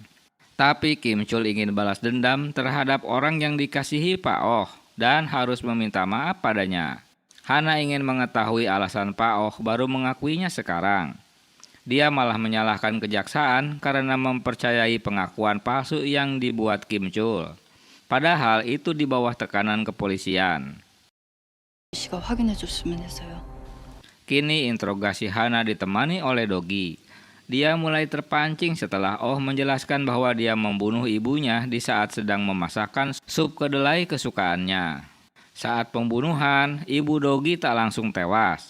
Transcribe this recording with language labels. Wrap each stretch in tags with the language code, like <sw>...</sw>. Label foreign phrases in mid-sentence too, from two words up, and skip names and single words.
<id>Tapi Kim Chul ingin balas dendam terhadap orang yang dikasihi Pak Oh dan harus meminta maaf padanya. Hana ingin mengetahui alasan Pak Oh baru mengakuinya sekarang. Dia malah menyalahkan kejaksaan karena mempercayai pengakuan palsu yang dibuat Kim Chul. Padahal itu di bawah tekanan kepolisian.</id> <ko>씨가 확인해줬으면 해서요.</ko> <id>Kini interogasi Hana ditemani oleh Dogi. Dia mulai terpancing setelah Oh menjelaskan bahwa dia membunuh ibunya di saat sedang memasakkan sup kedelai kesukaannya. Saat pembunuhan, ibu Dogi tak langsung tewas.</id>